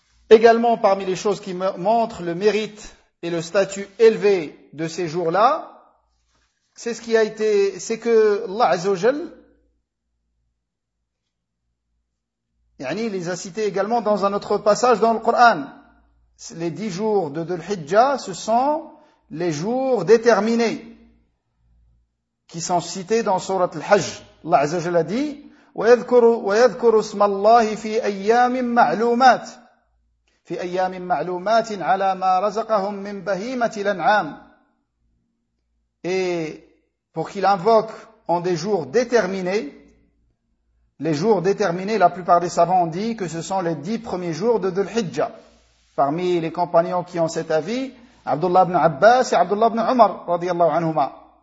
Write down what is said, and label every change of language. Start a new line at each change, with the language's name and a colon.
French: Également, parmi les choses qui montrent le mérite et le statut élevé de ces jours-là, c'est que Allah Azza wa Jal, yani, les a cités également dans un autre passage dans le Coran. Les 10 jours de Dhul-Hijja, ce sont les jours déterminés qui sont cités dans Surat Al-Hajj. Allah Azza wa Jalla dit
Arabic: وَيَذْكُرُ اسْمَ اللَّهِ فِي أَيَّامٍ مَعْلُومَاتٍ فِي أَيَّامٍ مَعْلُومَاتٍ عَلَى مَا رَزَقَهُمْ مِنْ بَهِيمَةِ الْأَنْعَامِ.
French: Et pour qu'il invoque en des jours déterminés. Les jours déterminés, la plupart des savants ont dit que ce sont les 10 premiers jours de Dhul-Hijjah. Parmi les compagnons qui ont cet avis, Abdullah ibn Abbas et Abdullah ibn Umar, radiyallahu anhumah.